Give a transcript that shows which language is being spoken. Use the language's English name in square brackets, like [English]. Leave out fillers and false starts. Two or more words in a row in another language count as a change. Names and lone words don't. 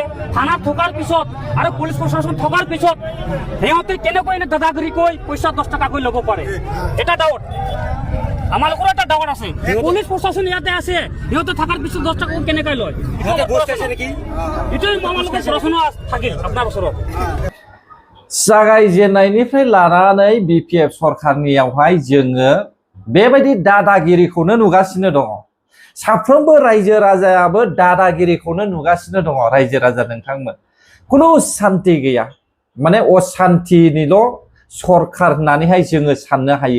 [Assamese] থানাত থকাৰ পিছত আৰু পুলিচ প্ৰশাসন থকাৰ পিছত সিহঁতে কেনেকৈ এনে দাদাগিৰি কৈ পইচা 10 টকাকৈ ল'ব পাৰে এটা ডাউট আমাৰ লোকৰ এটা ডাউট আছে। পুলিচ প্ৰশাসন ইয়াতে আছে সিহঁতে থকাৰ পিছত 10 টকা কেনেকৈ লয় এইটোৱে আমাৰ লোকৰ প্ৰশ্ন থাকিল আপোনাৰ ওচৰত। [Bodo] जागायजेननायनिफ्राय लानानै बिपिएफ सरकारनियावहाय जोङो बेबायदि दादागिरिखौनो नुगासिनो दङ। साफ्रोमबो रायजो राजायाबो दादागिरिखौनो नुगासिनो दङ। रायजो राजा नोंथांमोन खुनु सान्ति गैया माने असान्तिनिल' सरकार होननानैहाय जोङो साननो हायो।